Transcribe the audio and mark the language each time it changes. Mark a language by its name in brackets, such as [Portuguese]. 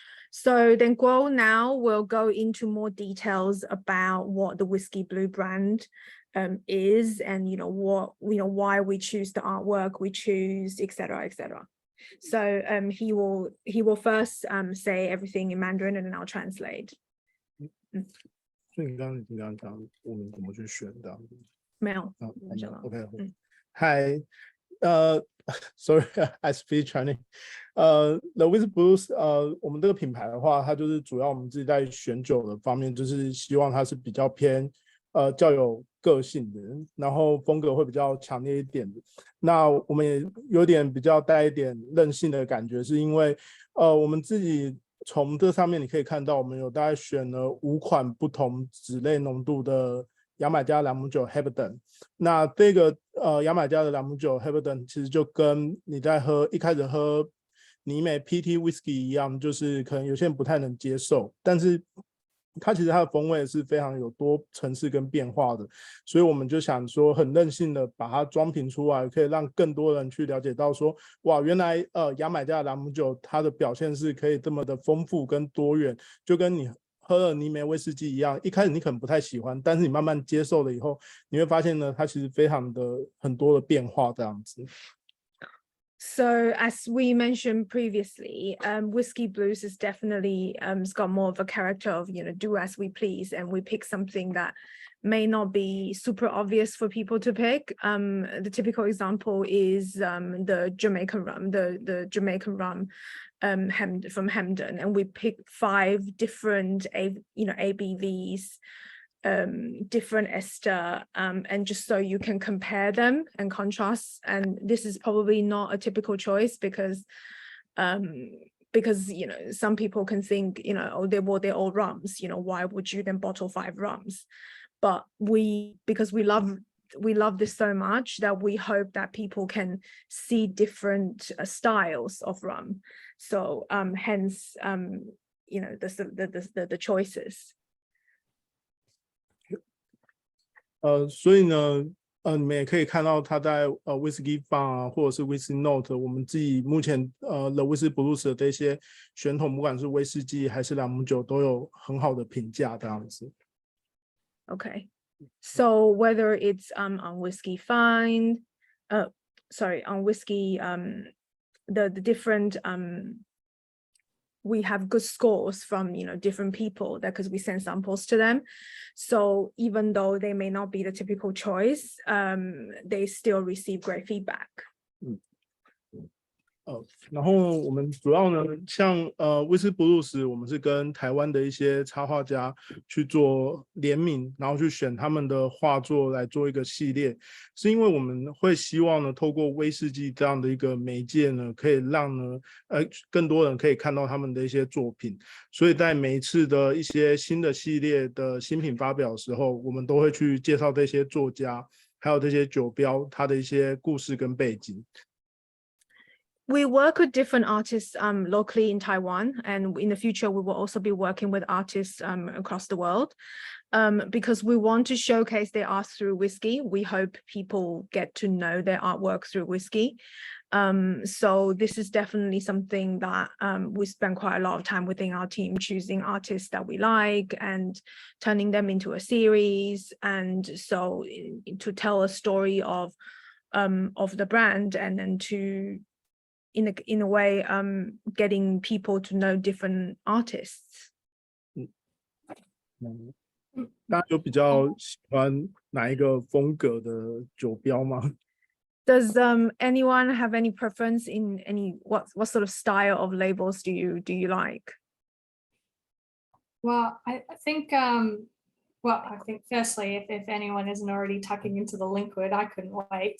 [English] So then Guo now will go into more details about what the Whiskey Blue brand is, and you know why we choose the artwork we choose, etc., etc. So he will first say everything in Mandarin, and then I'll translate. [Chinese] 所以你刚刚讲我们怎么去选的？没有， [English] OK， Hi, sorry, I speak Chinese. [Chinese] The Whiskey Blues, 我们这个品牌的话，它就是主要我们自己在选酒的方面，就是希望它是比较偏较有个性的，然后风格会比较强烈一点的。那我们也有点比较带一点任性的感觉，是因为我们自己从这上面你可以看到，我们有大概选了5款不同脂类浓度的牙买加朗姆酒 Highland。那这个牙买加的朗姆酒 Highland 其实就跟你在一开始喝尼美 PT Whisky 一样，就是可能有些人不太能接受，但是它其实它的风味是非常有多层次跟变化的，所以我们就想说很任性的把它装瓶出来，可以让更多人去了解到说，哇，原来牙买加的朗姆酒它的表现是可以这么的丰富跟多元，就跟你喝了尼梅威士忌一样，一开始你可能不太喜欢，但是你慢慢接受了以后，你会发现呢，它其实非常的很多的变化这样子。 [English] So as we mentioned previously, Whiskey Blues is definitely it's got more of a character of, you know, do as we please, and we pick something that may not be super obvious for people to pick. The typical example is the Jamaican rum, the Jamaican rum from Hamden, and we picked 5 different ABVs, different ester, and just so you can compare them and contrast. And this is probably not a typical choice because you know, some people can think, you know, oh, they're all rums, you know, why would you then bottle 5 rums? But because we love this so much that we hope that people can see different styles of rum. So hence you know, the choices. [Chinese] 所以呢，你们也可以看到它在Whisky Farm 啊，或者是 Whisky Note， 我们自己目前The Whiskey Blues 的这些选桶，不管是威士忌还是朗姆酒，都有很好的评价这样子。 [English] Okay, so whether it's on Whiskey Find, on Whiskey, the different we have good scores from, you know, different people, that because we send samples to them. So even though they may not be the typical choice, they still receive great feedback. [Chinese] 然后我们主要呢，像Whiskey Blues， 我们是跟台湾的一些插画家去做联名，然后去选他们的画作来做一个系列，是因为我们会希望呢，透过威士忌这样的一个媒介呢，可以让呢更多人可以看到他们的一些作品，所以在每一次的一些新的系列的新品发表的时候，我们都会去介绍这些作家，还有这些酒标它的一些故事跟背景。 [English] We work with different artists locally in Taiwan, and in the future we will also be working with artists across the world, because we want to showcase their art through whiskey. We hope people get to know their artwork through whiskey. So this is definitely something that we spend quite a lot of time within our team, choosing artists that we like and turning them into a series, and so to tell a story of the brand, and then to in a way getting people to know different artists. [Chinese] 大家有比较喜欢哪一个风格的酒标吗？ [English] Does anyone have any preference in any what sort of style of labels do you like? Well, I think Well, I think firstly, if anyone isn't already tucking into the Linkwood, I couldn't wait.